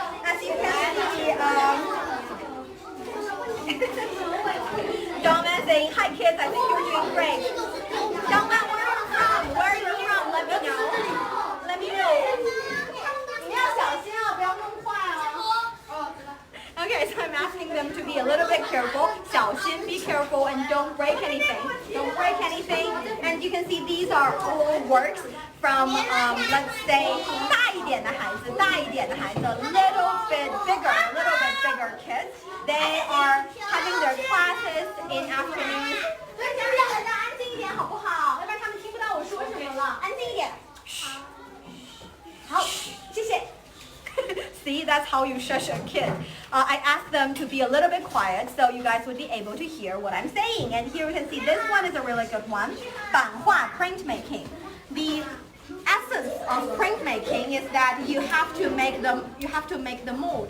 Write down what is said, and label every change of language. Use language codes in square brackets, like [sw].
[en] As you can see, Dongman saying, "Hi kids, I think you're doing great." Dongman, where are you from? Where are you from? Let me know. Let me know. [zh] 你要小心啊，不要弄坏哦。 [en] Okay, so I'm asking them to be a little bit careful. 小心, be careful, and don't break anything. Don't break anything. And you can see these are all works from, let's say, [zh] 大一点的孩子, [en] a little bit bigger kids. They are having their classes in afternoon. [zh] 安静一点好不好？要不然他们听不到我说什么了。安静一点。好，谢谢。 [en] See, that's how you shush a kid. I asked them to be a little bit quiet so you guys would be able to hear what I'm saying. And here we can see this one is a really good one. 版画 printmaking. The essence of printmaking is that you have to make the mold.